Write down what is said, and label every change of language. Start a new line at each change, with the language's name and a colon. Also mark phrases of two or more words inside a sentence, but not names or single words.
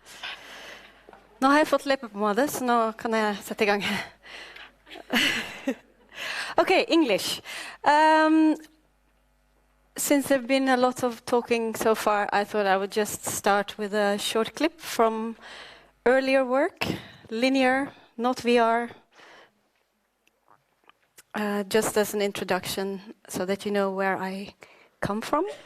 Norwegian: Nå har jeg fått leppepomade, så nå kan jeg sette I gang.
English: Okay, English. Since there've been a lot of talking so far, I thought I would just start with a short clip from earlier work, linear, not VR, just as an introduction so that you know where I come from.